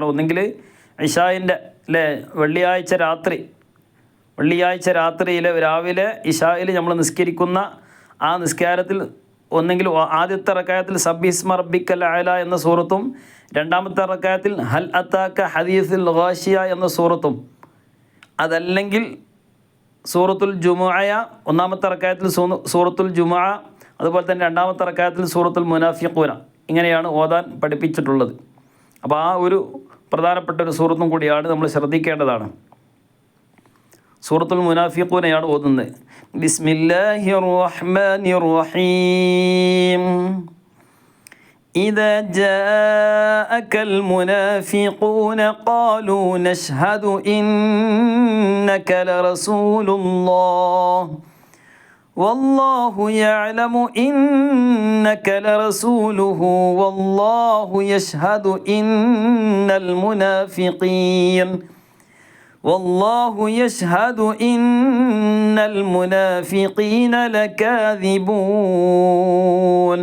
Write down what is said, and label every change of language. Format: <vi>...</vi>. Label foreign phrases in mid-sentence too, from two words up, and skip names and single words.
<ml>ഒന്നെങ്കിൽ ഇശായിൻ്റെ വെള്ളിയാഴ്ച രാത്രിയിലെ രാവിലെ ഇശായിൽ നമ്മൾ നിസ്കരിക്കുന്ന ആ നിസ്കാരത്തിൽ ഒന്നെങ്കിൽ ആദ്യത്തെ റക്അത്തിൽ</ml> <ar>سبح اسم ربك الأعلى</ar> <ml>എന്ന സൂറത്തും രണ്ടാമത്തെ റക്അത്തിൽ</ml> <ar>هل أتاك حديث الغاشية</ar> <ml>എന്ന സൂറത്തും, അതല്ലെങ്കിൽ സൂറത്തുൽ ജുമുഅ ഒന്നാമത്തെ റക്അത്തിൽ സൂറത്തുൽ ജുമുഅ, അതുപോലെ തന്നെ രണ്ടാമത്തെ റക്അത്തിൽ സൂറത്തുൽ മുനാഫിഖൂന, ഇങ്ങനെയാണ് ഓതാൻ പഠിപ്പിച്ചിട്ടുള്ളത്. അപ്പോൾ ആ ഒരു പ്രധാനപ്പെട്ട ഒരു സൂറത്തും കൂടിയാണ് നമ്മൾ ശ്രദ്ധിക്കേണ്ടതാണ്. സൂറത്തുൽ മുനാഫിഖൂനയാണ് ഓതുന്നത്.</ml> <ar>بسم الله الرحمن الرحيم. إذا جاءك المنافقون قالوا نشهد إنك لرسول الله والله يعلم إنك لرسوله والله يشهد إن المنافقين لكاذبون.</ar>